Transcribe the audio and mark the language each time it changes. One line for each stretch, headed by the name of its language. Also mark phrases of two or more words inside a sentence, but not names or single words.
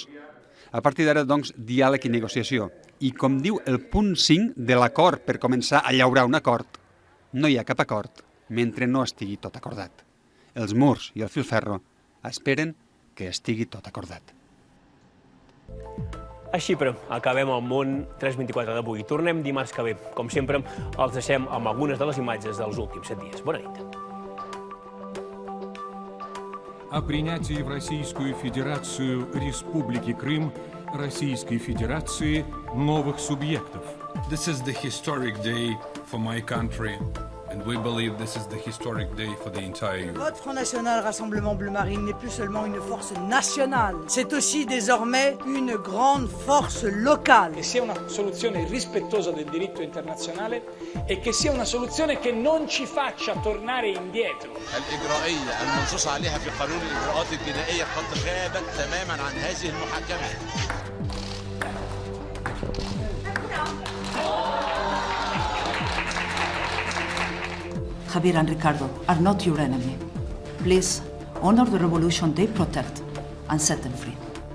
Catalan: A partir d'ara, doncs, diàleg i negociació. I com diu el punt 5 de l'acord per començar a llaurar un acord, no hi ha cap acord mentre no estigui tot acordat. Els murs i el filferro esperen que estigui tot acordat. A Xipre acabem el món 324 d'avui. Tornem dimarts que ve. Com sempre, els deixem amb algunes de les imatges dels últims 7 dies. Bona nit.
Russian: О принятии в Российскую Федерацию Республики Крым Российской Федерации новых субъектов.
English: This is the historic day for my country. And we believe this is the historic day for the entire Europe.
French: Votre Front National Rassemblement Bleu Marine n'est plus seulement une force nationale, c'est aussi désormais une grande force locale.
Italian: Che sia una soluzione rispettosa del diritto internazionale e che sia una soluzione che non ci faccia tornare indietro.
Arabic: الإجرائية المنصوص عليها في قانون الإجراءات الجنائية قد غابت تماما عن هذه المحاكمات.
English: Javier and Ricardo are not your enemy. Please honor the revolution they protect and set them free.